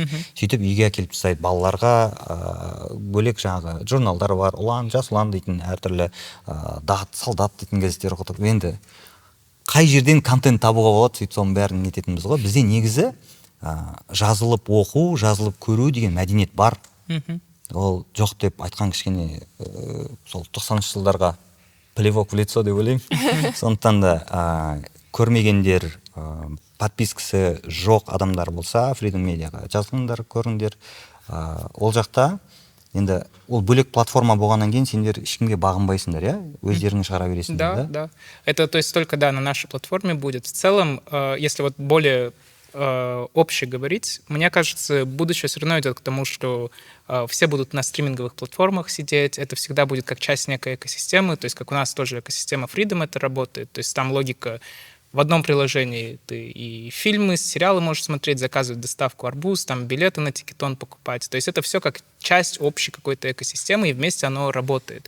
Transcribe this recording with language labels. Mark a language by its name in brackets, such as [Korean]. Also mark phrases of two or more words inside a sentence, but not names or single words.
[Kazakh] Сөйтіп үйге әкеліп тастайды. Балаларға бөлек жаңағы журналдар бар, Ұлан, Жас Ұлан дейтін әртүрлі Дат, Солдат дейтін газеттер оқыдық. Енді қай жерден контент табуға болады, сөйтіп соның бәрін нететінбіз ғой. Бізде негізі жазылып оқу, жазылып көру деген мәдениет бар. Ол жоқ деп айтқан кішкене сол 90-шы жылдарға [Russian] плевок в лицо [Kazakh] деп ойлаймын. Сондықтан да көрмегендер, подпискасы жоқ адамдар болса, Freedom Mediaға жазылыңдар, көріңдер. Ол жақта енді ол бөлек платформа болғаннан кейін сендер ешкімге бағынбайсыңдар, иә? Өздерің шығара бересіңдер, да? [Russian] Да. Это, то есть, только, да, на нашей платформе будет. В целом, если вот более обще говорить, мне кажется, будущее все равно идет к тому, что все будут на стриминговых платформах сидеть, это всегда будет как часть некой экосистемы, то есть как у нас тоже экосистема Freedom это работает, то есть там логика в одном приложении ты и фильмы, сериалы можешь смотреть, заказывать доставку арбуз, там билеты на Тикетон покупать, то есть это все как часть общей какой-то экосистемы, и вместе оно работает.